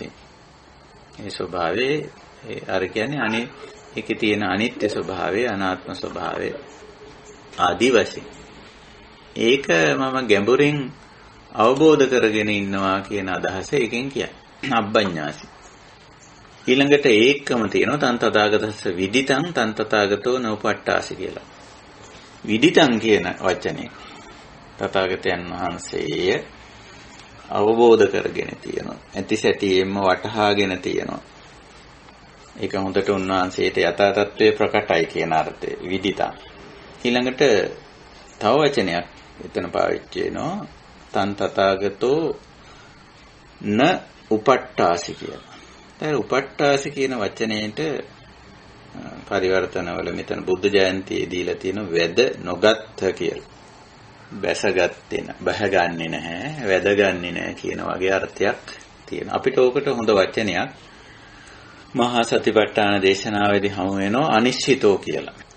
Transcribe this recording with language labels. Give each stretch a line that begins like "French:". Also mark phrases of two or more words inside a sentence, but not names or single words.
Sinhala: ඒ ස්වභාවයේ අර කියන්නේ ඒකේ තියෙන අනිත්‍ය ස්වභාවය, අනාත්ම ස්වභාවය ආදී වශයෙන්. ඒක මම ගැඹුරින් අවබෝධ කරගෙන ඉන්නවා කියන අදහස එකෙන් කියන්නේ.
Pali: අබ්බඤ්ඤාසි.
Sinhala: ඊළඟට ඒකම තියෙනවා
Pali: තන් තථාගතස්ස විදිතං තන් තථාගතෝ නෝපට්ඨාසි කියලා.
Sinhala: විදිතං කියන වචනේ තථාගතයන් වහන්සේ අවබෝධ කරගෙන තියෙනවා. ඇති සැටියෙන්ම වටහාගෙන තියෙනවා. ඒක හොඳට උන්වහන්සේට යථා තත්ත්වයේ ප්‍රකටයි කියන අර්ථය විදිතං. ඊළඟට තව වචනයක් එතන පාවිච්චි වෙනවා
Pali: තන් තථාගතෝ න උපට්ඨාසි
Sinhala: කියලා. දැන් උපට්ඨාසි කියන වචනේට පරිවර්තනවල මෙතන බුද්ධ ජයන්තියේ දීලා තියෙන වැද නොගත්ත කියලා. බැසගත්තේ නැහැ, බහගන්නේ නැහැ, වැදගන්නේ නැහැ කියන වගේ අර්ථයක් තියෙනවා. අපිට ඕකට හොඳ වචනයක් මහා සතිපට්ඨාන දේශනාවේදී හමු වෙනවා අනිශ්චිතෝ කියලා.